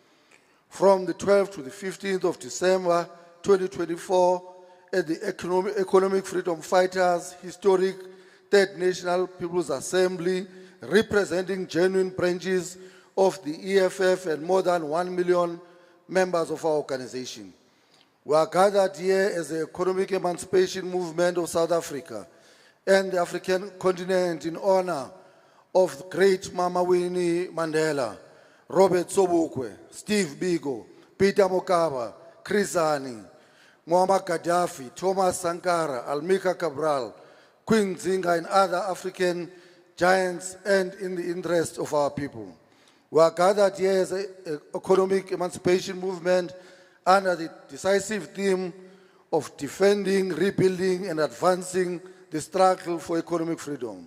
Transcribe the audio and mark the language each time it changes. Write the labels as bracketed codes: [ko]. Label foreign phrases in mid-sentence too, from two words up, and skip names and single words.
[en] From the 12th to the 15th of December 2024, at the Economic Freedom Fighters Historic Third National People's Assembly, representing genuine branches of the EFF and more than 1 million members of our organization. We are gathered here as the economic emancipation movement of South Africa and the African continent in honor of the great Mama Winnie Mandela, Robert Sobukwe, Steve Biko, Peter Mokaba, Chris Hani, Muammar Gaddafi, Thomas Sankara, Almika Cabral, Queen Zinga, and other African giants, and in the interest of our people. We are gathered here as an economic emancipation movement under the decisive theme of defending, rebuilding, and advancing the struggle for economic freedom.